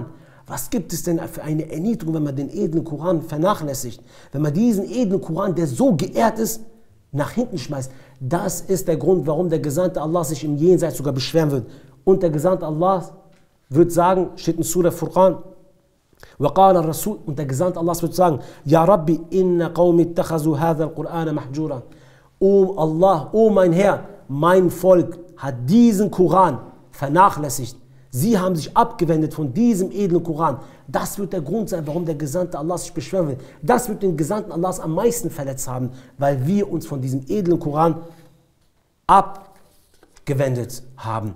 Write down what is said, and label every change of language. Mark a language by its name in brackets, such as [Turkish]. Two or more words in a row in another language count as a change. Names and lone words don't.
[German] Was gibt es denn für eine Erniedrigung, wenn man den edlen Koran vernachlässigt? Wenn man diesen edlen Koran, der so geehrt ist, nach hinten schmeißt. Das ist der Grund, warum der Gesandte Allah sich im Jenseits sogar beschweren wird. Und der Gesandte Allah wird sagen, steht in Surah Furqan, und der Gesandte Allah wird sagen: [Arabic] يا ربي إن قومي اتخذوا هذا القرآن مهجورا. [German] O Allah, o mein Herr, mein Volk hat diesen Koran vernachlässigt. Sie haben sich abgewendet von diesem edlen Koran. Das wird der Grund sein, warum der Gesandte Allah sich beschweren wird. Das wird den Gesandten Allahs am meisten verletzt haben, weil wir uns von diesem edlen Koran abgewendet haben.